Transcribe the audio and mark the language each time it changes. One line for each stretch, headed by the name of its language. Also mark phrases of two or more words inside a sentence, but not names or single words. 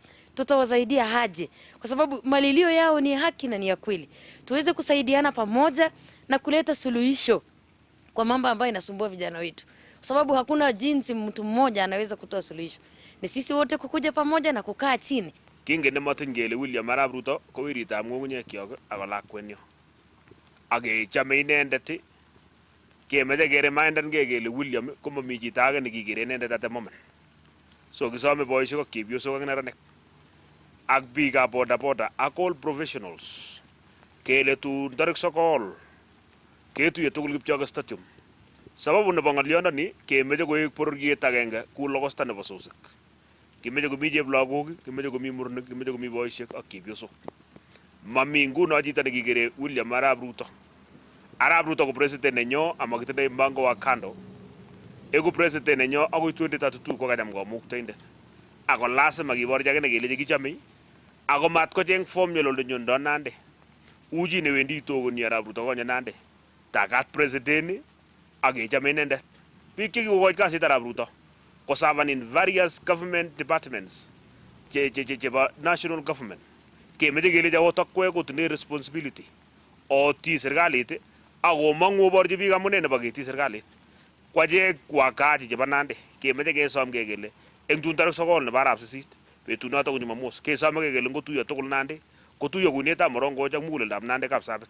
Swahili: Tutawasaidia haje? Kwa sababu malilio yao ni haki na ni ya kweli. Tuweze kusaidiana pamoja na kuleta suluhisho kwa mambo ambayo inasumbua vijana wetu. Kwa sababu hakuna jinsi mtu mmoja anaweza kutoa suluhisho. Ni sisi wote kukuja pamoja na kukaa chini.
Kalenjin: Kingen nematin kele William Arap Ruto ko wiritab ng'ung'unyek ako lakwenyo. Ak kechome inendet kemeche kereminden kele William komami chito age nekikere inendet
English: at the moment.
Kalenjin: So kisome boisiek ak chepyosok ak neranik ak biikab bodaboda ak
English: all professionals
Kalenjin: kele tun tarik 9 ketuye tugul Kipchoge Stadium. Sababu nebo ng'olyondoni kemeche koek bororiet agenge ku logosta nebo sosik. Kimeche komi cheplagok, kimeche komi murenik, kimeche komi boisiek ak chepyosok. Mami nguno chito nekikere William Arap Ruto. Arap Ruto ko president nenyo amakitindoi
Swahili: mpango wa kando.
Kalenjin: Egu president nenyo akoi 2032 ko kacham komuktoindet. Ako lazima kiborchi akine kelechi kichome ako mat kocheng formula olenyondo Nandi. uchi newendi togoni arap Ruto konye Nandi tagat president ak kechome inendet. Biik chekikokochi kasit arap Ruto koservan
English: in various government departments
Kalenjin: chebo
English: national government
Kalenjin: kemeche kelechi akot akwek kotinye responsibility oti serikalit ak komong'u oborchi biik amune nebo ketii serikalit. Kwachek kwakachi chebo Nandi kemeche kesomgei kele eng tun tarik 9 nebo arap sisit betunoto ko Jumamos kesomegei kele ngotuiyo tugul Nandi kotuiyo kuinetab Morongoch ak muguleldab Nandi Kapsabet.